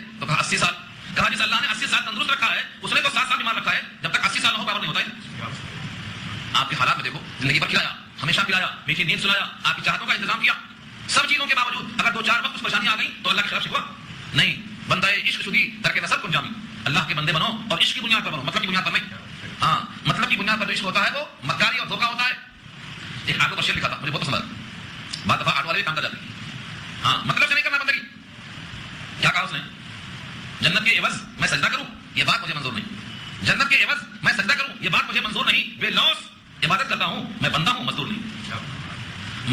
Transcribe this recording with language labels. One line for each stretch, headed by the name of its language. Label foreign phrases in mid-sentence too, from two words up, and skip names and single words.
Urdu: تو کہا 80 سال۔ کہا جس اللہ نے 80 سال تندرست رکھا ہے اس نے تو 7 سال بیمار رکھا ہے، جب تک 80 سال نہ ہو برابر نہیں ہوتا ہے۔ آپ کے حالات میں دیکھو، زندگی پر کھلایا، ہمیشہ پلایا، میٹھی نیند سلایا، آپ کی چاہتوں کا انتظام کیا، سب چیزوں کے باوجود اگر 2-4 وقت کچھ پریشانیاں آ گئی تو اللہ کی طرف شکوا نہیں۔
Persian: بندہ عشق شدی ترک نسب کن جامی،
Urdu: اللہ کے بندے بنو اور عشق کی بنیاد پر بنو، مطلب کی بنیاد پر نہیں۔ ہاں مطلب کی بنیاد پر جو عشق ہوتا ہے وہ مکاری اور دھوکہ ہوتا ہے۔ ایک آٹو کا شعر لکھا تھا مجھے بہت پسند آیا، بعض دفعہ آٹو والے بھی کام کر جاتے ہیں۔ ہاں مطلب سے نہیں کرنا بندگی۔ کیا کہا اس نے؟ جنت کے عوض میں سجدہ کروں یہ بات مجھے منظور نہیں، جنت کے عوض میں سجدہ کروں یہ بات مجھے منظور نہیں، بے لوث عبادت کرتا ہوں، میں بندہ ہوں، مزدور نہیں۔